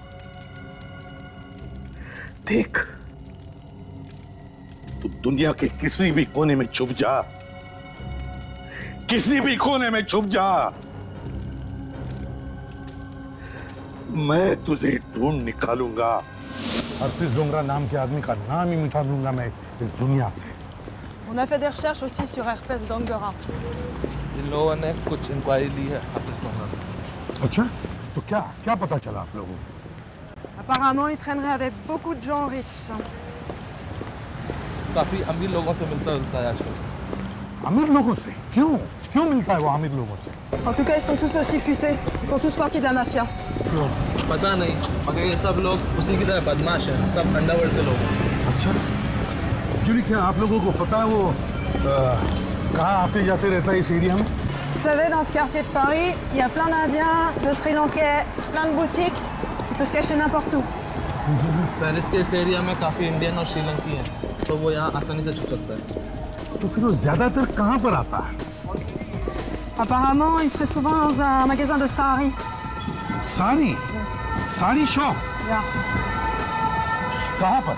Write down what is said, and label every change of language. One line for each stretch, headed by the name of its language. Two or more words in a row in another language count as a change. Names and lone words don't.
Hindi: देख, तू दुनिया के किसी भी कोने में छुप जा, किसी भी कोने में छुप जा, मैं तुझे ढूंढ निकालूंगा। हरप्रीत डोंगरा नाम के आदमी का नाम ही मिटा दूंगा मैं इस दुनिया से।
French: On a fait des recherches aussi sur Herpès Dongora.
Hindi: इन लोगों ने कुछ इंक्वायरी ली है हाफिज डोंगरा से। अच्छा, तो क्या पता चला आप लोगों को?
French: Apparemment, il traînerait avec beaucoup de gens riches.
Hindi: काफी अमीर लोगों से मिलता जुलता है आजकल। अमीर लोगों से? क्यों मिलता है वो अमीर लोगों से?
French: En tout cas, ils sont tous aussi futés. Ils font tous partie de la mafia.
Hindi: पता नहीं, मगर ये सब लोग उसी की तरह बदमाश हैं, सब अंडरवर्ल्ड के लोग हैं। अच्छा, जुली, क्या आप लोगों को पता है वो कहाँ आते जाते रहता है इस एरिया में?
French: Vous savez, dans ce quartier de Paris, il y a plein d'Indiens, de Sri Lankais, plein de boutiques. Il peut se cacher n'importe où.
Hindi: पेरिस के इस एरिया में काफी इंडियन और श्रीलंकी हैं, तो वो यहाँ आसानी से छुप सकता है। तो फिर वो ज्यादातर कहाँ पर आता है?
French: Apparemment, il serait souvent dans un magasin de sari.
Hindi: साड़ी शॉप?
English: Yeah.
Hindi: कहाँ पर?